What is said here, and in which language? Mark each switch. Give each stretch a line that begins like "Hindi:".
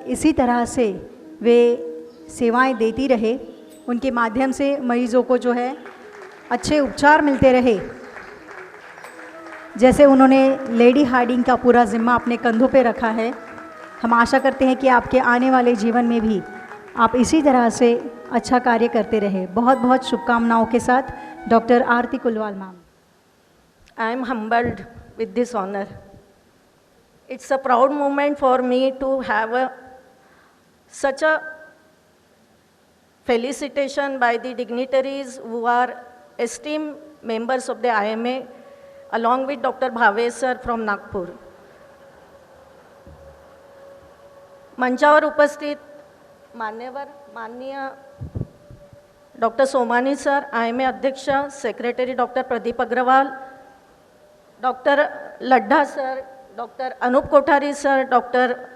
Hindi: इसी तरह से वे सेवाएं देती रहे, उनके माध्यम से मरीज़ों को जो है अच्छे उपचार मिलते रहे. जैसे उन्होंने लेडी हार्डिंग का पूरा ज़िम्मा अपने कंधों पे रखा है, हम आशा करते हैं कि आपके आने वाले जीवन में भी आप इसी तरह से अच्छा कार्य करते रहे. बहुत बहुत शुभकामनाओं के साथ doctor Aarti Kulwal ma'am.
English: I am humbled with this honor. It's a proud moment for me to have such a felicitation by the dignitaries who are esteemed members of the IMA, along with Dr. Bhave sir from Nagpur.
Marathi: मंचावर उपस्थित माननीय doctor Somani sir, IMA अध्यक्ष secretary doctor Pradeep Agarwal, doctor Laddha sir, doctor Anup Kothari sir, doctor